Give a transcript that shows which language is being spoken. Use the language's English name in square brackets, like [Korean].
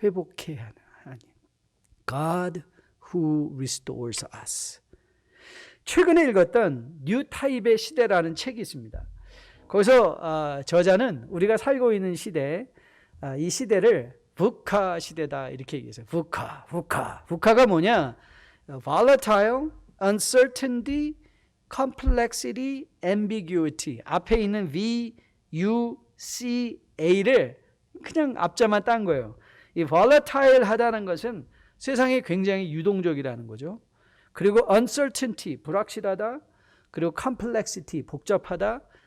[Korean] 회복해 하는 하나님. [English] God who restores us. [Korean] 최근에 읽었던 뉴 타입의 시대라는 책이 있습니다. 거기서 저자는 우리가 살고 있는 시대, 이 시대를 VUCA 시대다 이렇게 얘기했어요. VUCA가 뭐냐? [English] Volatile, Uncertainty, Complexity, Ambiguity. [Korean] 앞에 있는 VUCA를 그냥 앞자만 딴 거예요. 이 volatile 하다는 것은 세상이 굉장히 유동적이라는 거죠. 그리고 uncertainty, 불확실하다. 그리고 complexity, 복잡하다.